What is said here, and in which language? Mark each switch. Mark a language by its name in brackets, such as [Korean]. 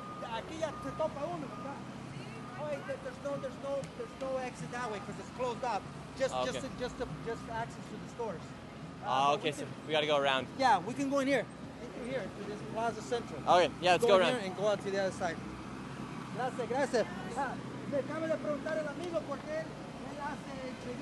[Spanish] Aquí ya se topa uno, ¿verdad? [English] There's no exit that way because it's closed up. Just access to the stores. Okay, so we got to go around. Yeah, we can go in here. To this Plaza Central. Okay, yeah, let's go around. Here and go out to the other side. [Spanish] Gracias. Me acaba de preguntar el amigo porque él hace